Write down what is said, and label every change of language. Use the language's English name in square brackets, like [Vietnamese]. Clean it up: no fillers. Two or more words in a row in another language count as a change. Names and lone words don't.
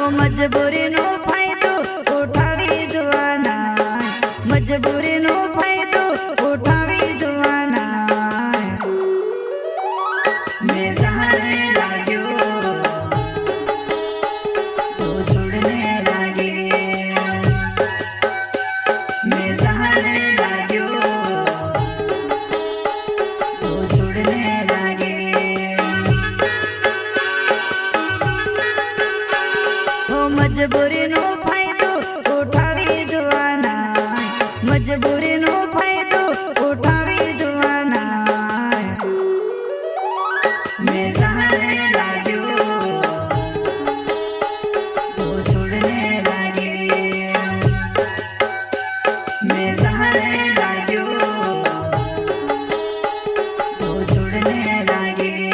[Gujarati] મજબૂરી નો ફાયદો ઉઠાવી જુવાના, મજબૂરી નો ફાયદો ઉઠાવી જુવાના। [Hindi] मैं जाने लाग्यो तो छोड़ने लागे, मैं जाने लाग्यो तो छोड़ने लागे। [Gujarati] ઓ મજબૂરી નો ફાયદો ઉઠાવી જુવાના, મજબૂરી નો ફાયદો ઉઠાવી જુવાના। [Hindi] मैं जाने लाग्यो तो छोड़ने लागे, मैं जाने लाग्यो तो छोड़ने लागे।